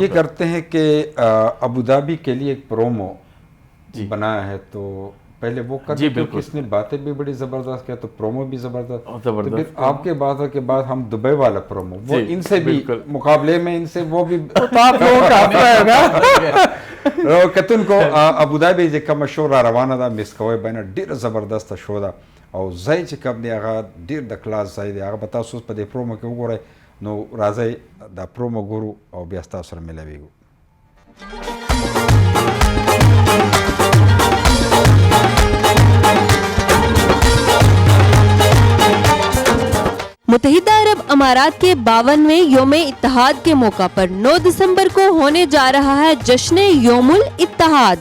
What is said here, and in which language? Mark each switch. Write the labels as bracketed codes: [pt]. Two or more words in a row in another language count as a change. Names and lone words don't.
[ur] یہ کرتے ہیں کہ ابوظبی کے لیے ایک پرومو بنایا ہے، تو پہلے وہ کر دیں کیونکہ اس نے باتیں بھی بڑی زبردست کیا، تو پرومو بھی زبردست. تو پھر آپ کے باتوں کے بعد ہم دبئی والا پرومو، وہ ان سے بھی مقابلے میں ان سے وہ بھی آپ لوگوں کا اپنا ہے نا. [ps] کتن کو ابوظبی چې کومه شو را روانه ده مس کوی بینه ډیره زبردسته شو ده، او ځای چې کوم دی هغه ډیر د کلاس ځای دی، هغه به تاسو په دې پرومو کې وګورئ. نو راځئ دا پرومو ګورو او بیا ستاسو سره ملاویږو. [ur] متحدہ عرب امارات کے 52ویں یوم اتحاد کے موقع پر 9 دسمبر کو ہونے جا رہا ہے جشن یوم الاتحاد.